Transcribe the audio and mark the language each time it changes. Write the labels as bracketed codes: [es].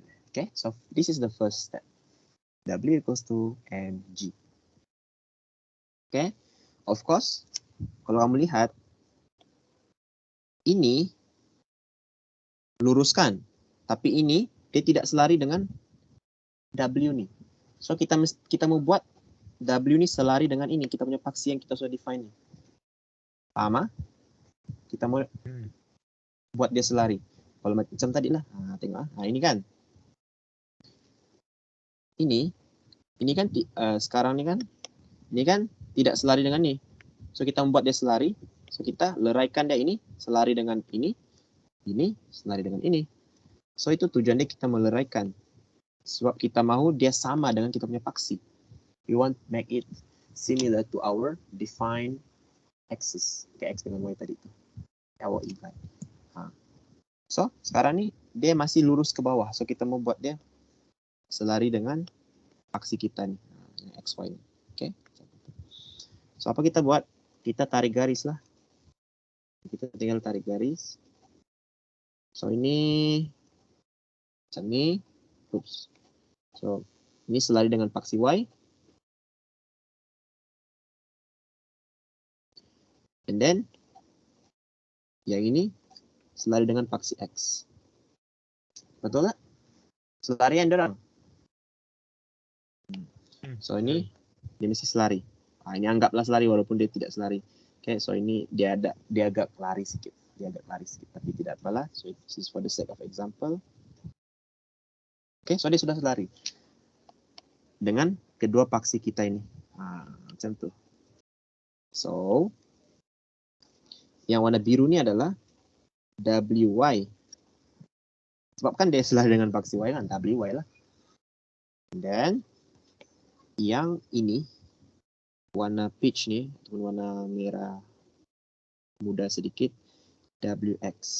[en] Okay, so this is the first step. W equals to mg. [ms] Okay, of course, kalau kamu lihat, ini luruskan, tapi ini dia tidak selari dengan W ni. So kita mau buat W ni selari dengan ini, kita punya paksi yang kita sudah define ni. Paham? Kita mau buat dia selari. Kalau macam tadi lah, tengok. Ini kan. Ini kan sekarang ini kan tidak selari dengan ni. So kita membuat dia selari. So kita leraikan dia ini selari dengan ini selari dengan ini. So itu tujuannya kita meleraikan. Sebab kita mahu dia sama dengan kita punya paksi. [en] We want to make it similar to our defined axis. [ms] Okay, X dengan Y tadi itu. Our incline. So sekarang ni dia masih lurus ke bawah. So kita mau buat dia selari dengan paksi kita ni, XY ni. Okay. So apa kita buat? Kita tarik garis lah. Kita tinggal tarik garis. So ini macam ni. Oops. So ini selari dengan paksi Y. And then yang ini selari dengan paksi X. Betul tak? Selarian dorang. So ini dia mesti selari. Ini anggaplah selari walaupun dia tidak selari. Okay, so ini dia agak lari sikit. Tapi tidak apalah. [en] So this is for the sake of example. [ms] Okay, so dia sudah selari dengan kedua paksi kita ini. Macam tu. So yang warna biru ni adalah WY. Sebab kan dia selari dengan paksi Y kan, WY lah. Dan yang ini warna peach ni, ataupun warna merah muda sedikit, WX.